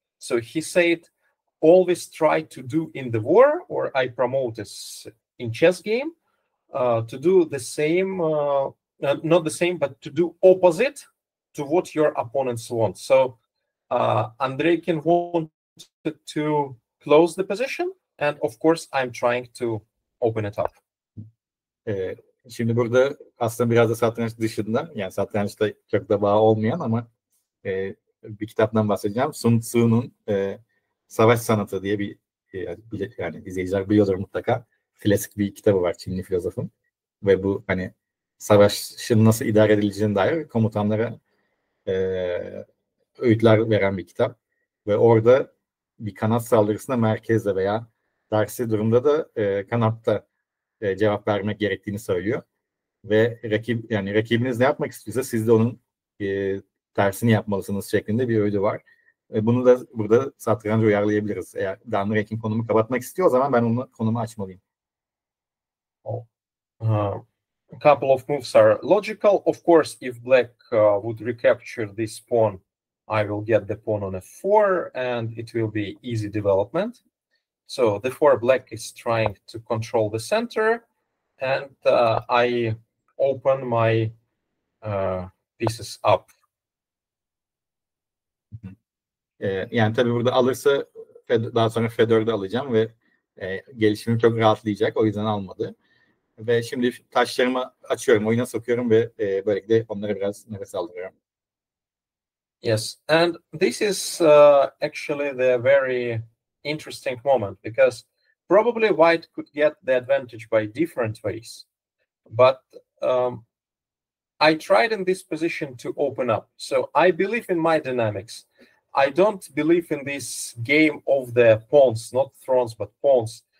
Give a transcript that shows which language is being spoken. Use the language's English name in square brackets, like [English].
[English] So he said, always try to do in the war, or I promote this in chess game, to do the same, not the same, but to do opposite to what your opponents want. So Andreikin wanted to close the position, and of course I'm trying to open it up. [Turkish] Şimdi burada aslında biraz da satranç dışında, yani satrançta çok da bağ olmayan ama bir kitaptan bahsedeceğim. Sun Tzu'nun Savaş Sanatı diye bir yani izleyiciler biliyordur mutlaka. Klasik bir kitabı var Çinli filozofun. Ve bu hani savaşın nasıl idare edileceğine dair komutanlara öğütler veren bir kitap. Ve orada bir kanat saldırısına merkezde veya tersi durumda da kanatta cevap vermek gerektiğini söylüyor. Ve rakibiniz ne yapmak istiyorsa siz de onun tersini yapmalısınız şeklinde bir öğüdü var. Bunu da burada satranca uyarlayabiliriz. Eğer Andreikin konumu kapatmak istiyor, o zaman ben onun konumu açmalıyım. [English] A couple of moves are logical. Of course, if black would recapture this pawn, I will get the pawn on f4, and it will be easy development. So therefore, black is trying to control the center, and I open my pieces up. [Turkish] Yani tabii burada alırsa daha sonra f4'de alacağım ve gelişimim çok rahatlayacak. O yüzden almadı. Ve şimdi taşlarımı açıyorum, oyuna sokuyorum ve böylelikle onlara biraz nefes aldırıyorum. [English] Yes, and this is actually the very interesting moment, because probably white could get the advantage by different ways. But I tried in this position to open up. So I believe in my dynamics. I don't believe in this game of the pawns, not thrones, but pawns.